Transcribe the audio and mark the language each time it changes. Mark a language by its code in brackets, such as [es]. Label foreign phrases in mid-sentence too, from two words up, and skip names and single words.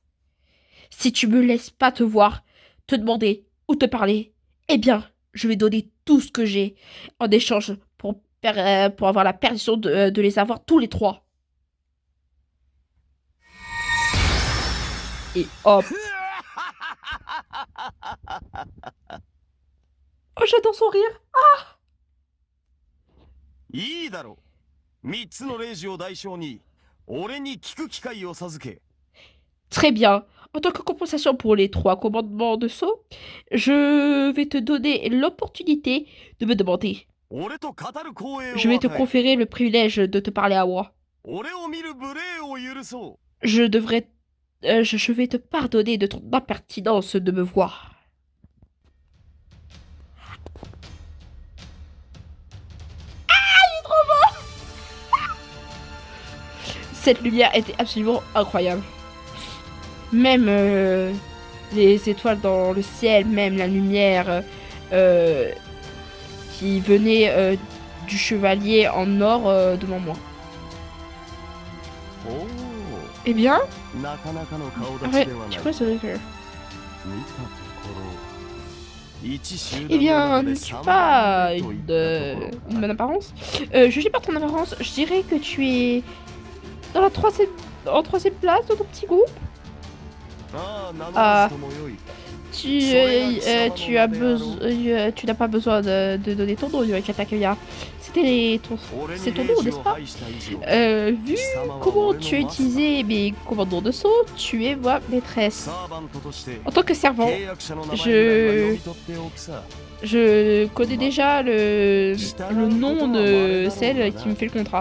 [fr] Si tu me laisses pas te voir, te demander ou te parler, eh bien, je vais donner tout ce que j'ai en échange pour avoir la permission de les avoir tous les trois. Et hop. j'adore son rire. [ja] いいだろう。3つの令状を代償に俺に聞く機会を授け。 [fr] Très bien. En tant que compensation pour les 3 commandements de Sceau, je vais te donner l'opportunité de me demander. [ja] 俺と語る光栄を [fr] Je vais te [ja] 与え [fr] conférer le privilège de te parler à moi. [ja] 俺を見る無礼を許そう。 [fr] Je devrais... je vais te pardonner de ton impertinence de me voir. Cette lumière était absolument incroyable. Même les étoiles dans le ciel, même la lumière qui venait du chevalier en or devant moi. [ja] おお、 [fr] Eh bien, [ja] なかなかの顔 [fr] en [ja] 立ち [fr] fait, [ja] ではない。 [fr] tu vois, c'est vrai que... [ja] 見たところ、一集 [fr] Eh [ja] 団の [fr] bien, [ja] 中で [fr] n'es-tu [ja] 3 [fr] pas [ja] 番目といったところ [fr] une bonne apparence Jugé par ton apparence, je dirais que tu es dans la en troisième place de ton petit groupe. [ja] ああ、名乗らずともよい。 [fr] Tu n'as pas besoin de donner ton nom, Yurika Takuya. C'est ton nom, n'est-ce pas Vu comment tu as utilisé mes commandements de saut, tu es ma maîtresse. En tant que servant, je connais déjà le nom de celle qui me fait le contrat.